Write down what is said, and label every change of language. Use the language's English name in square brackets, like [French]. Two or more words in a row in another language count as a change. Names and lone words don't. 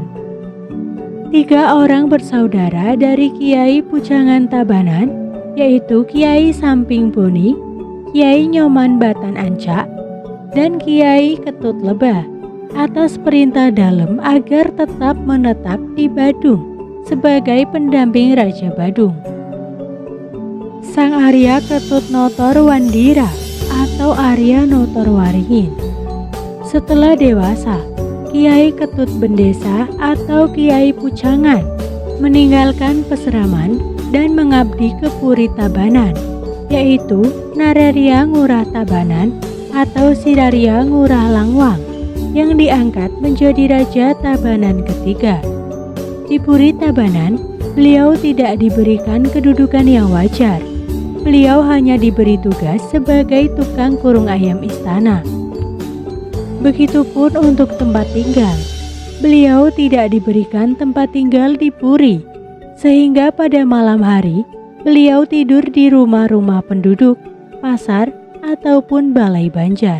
[Indonesian] 3 orang bersaudara dari Kiai Pujangan Tabanan, yaitu Kiai Samping Boni, Kiai Nyoman Batan Ancak, dan Kiai Ketut Lebah, atas perintah Dalem agar tetap menetap di Badung sebagai pendamping Raja Badung. Sang Arya Ketut Notor Wandira atau Arya Notor Waringin. Setelah dewasa, Kiai Ketut Bendesa atau Kiai Pucangan meninggalkan peseraman dan mengabdi ke Puri Tabanan, yaitu Nararia Ngurah Tabanan atau Siraria Ngurah Langwang yang diangkat menjadi Raja Tabanan ketiga. Di Puri Tabanan, beliau tidak diberikan kedudukan yang wajar. Beliau hanya diberi tugas sebagai tukang kurung ayam istana. Begitupun untuk tempat tinggal. Beliau tidak diberikan tempat tinggal di Puri, sehingga pada malam hari beliau tidur di rumah-rumah penduduk, pasar, ataupun balai banjar.